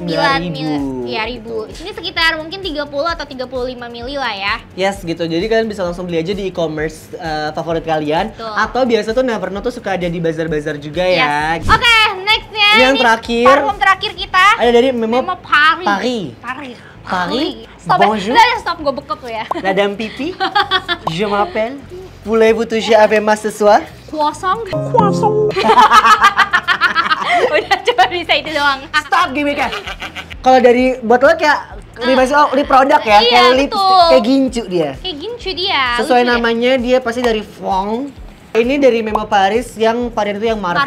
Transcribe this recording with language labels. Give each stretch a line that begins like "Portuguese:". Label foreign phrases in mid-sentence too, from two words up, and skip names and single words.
Indonesian: 189.000. ya, ribu. Ini sekitar mungkin 30 atau 35 mili lah ya. Yes gitu, jadi kalian bisa langsung beli aja di e-commerce favorit kalian. Betul. Atau biasa tuh Never Not tuh suka ada di bazar-bazar juga ya. Yes. Oke, nextnya Yang ini terakhir. parfum terakhir kita. Ada dari Memo Paris. Paris. Paris. Paris. Stop,
French: Bonjour.
Indonesian: stop, gue bekep ya.
French: Madame Pipi, je m'appelle. Voulez-vous toucher avec moi ce soir? Croissant.
Indonesian: Udah cuma bisa itu doang. Stop gimmicknya. Kalau dari botolnya kayak lip produk ya, Iya, kayak lip betul. kayak gincu dia. Kayak gincu dia. Sesuai lucu deh. namanya dia pasti dari Fong. Ini dari Memo Paris yang varian itu yang Marfa.